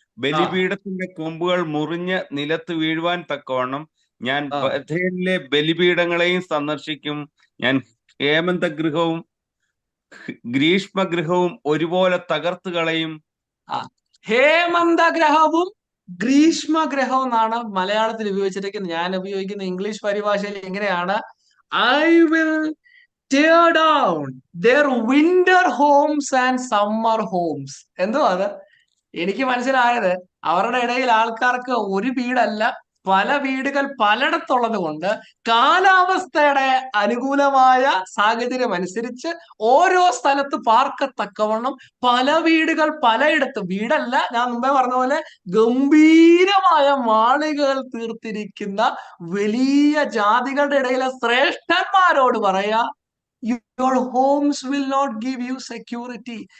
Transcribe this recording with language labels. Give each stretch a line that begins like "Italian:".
Malayalam: ബലിപീഠത്തിന്റെ കൊമ്പുകൾ മുറിഞ്ഞ് നിലത്ത് വീഴുവാൻ തക്കവണ്ണം ഞാൻ ആ ബഥേലിലെ ബലിപീഠങ്ങളെയും സന്ദർശിക്കും. ഞാൻ ഹേമന്തഗൃഹവും ഗ്രീഷ്മഗൃഹവും ഒരുപോലെ തകർത്ത് കളയും. ആ ഹേമന്തഗ്രഹവും ഗ്രീഷ്മഗ്രഹവും എന്നാണ് മലയാളത്തിൽ ഉപയോഗിച്ചിരിക്കുന്നത്. ഞാൻ ഉപയോഗിക്കുന്ന ഇംഗ്ലീഷ് പരിഭാഷയിൽ ഇങ്ങനെയാണ്:
English: I will tear down their winter homes and summer homes.
Malayalam: എന്തോ അത് എനിക്ക് മനസ്സിലായത്, അവരുടെ ഇടയിൽ ആൾക്കാർക്ക് ഒരു വീടല്ല, പല വീടുകൾ പലയിടത്തുള്ളത് കൊണ്ട് കാലാവസ്ഥയുടെ അനുകൂലമായ സാഹചര്യം അനുസരിച്ച് ഓരോ സ്ഥലത്ത് പാർക്കത്തക്കവണ്ണം പല വീടുകൾ പലയിടത്ത്, വീടല്ല, ഞാൻ മുമ്പേ പറഞ്ഞ പോലെ ഗംഭീരമായ മാളികകൾ തീർത്തിരിക്കുന്ന വലിയ ജാതികളുടെ ഇടയിലെ ശ്രേഷ്ഠന്മാരോട് പറയാ,
English: your homes will not give you security.